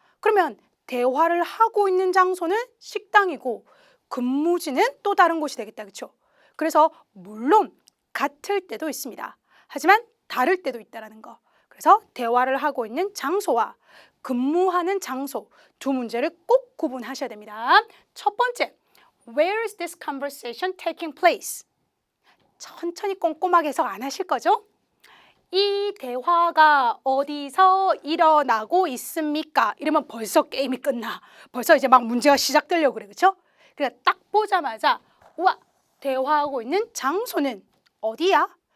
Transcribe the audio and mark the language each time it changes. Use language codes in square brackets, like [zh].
[ko] 그러면 대화를 하고 있는 장소는 식당이고 근무지는 또 다른 곳이 되겠다. 그렇죠? 그래서 물론 같을 때도 있습니다. 하지만 다를 때도 있다는 거. 그래서 대화를 하고 있는 장소와 근무하는 장소 두 문제를 꼭 구분하셔야 됩니다. 첫 번째, [en] Where is this conversation taking place? [ko] 천천히 꼼꼼하게 해석 안 하실 거죠? 이 대화가 어디서 일어나고 있습니까? 이러면 벌써 게임이 끝나. 벌써 이제 막 문제가 시작되려고 그래. 그렇죠? 그러니까 딱 보자마자 우와, 대화하고 있는 장소는 어디야?